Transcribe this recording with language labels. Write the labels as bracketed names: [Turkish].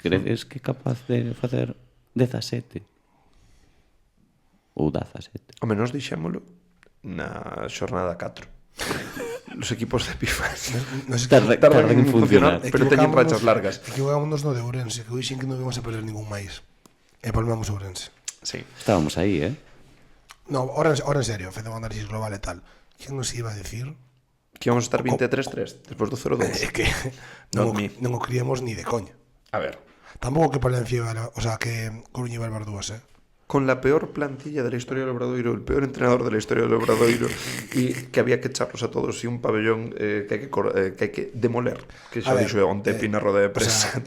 [Galician] Credes que é capaz de facer 17? Ou 17? O menos dixémolo na xornada 4. [Spanish] Los equipos de FIFA tardan en funcionar, [Galician] pero teñen rachas largas. Equivocámonos no de Ourense, que hoxe que non íbamos a perder ningún máis. E palmamos Ourense. Sí. Estábamos aí, [Spanish] No, ahora en serio, [Galician] fede un análisis global e tal. Quen nos iba a decir que íbamos a estar 23-3 despois do 0-2? É que non o criamos ni de coña. A ver, tampouco que Palencia, o sea, que Coruña iba a levar dúas, [Spanish] con la peor plantilla de la historia del Obradoiro, el peor entrenador de la historia del Obradoiro, y que había que echarlos a todos, y un pabellón que hay que demoler, [Galician] que xa dixo onte Pina roda de prensa,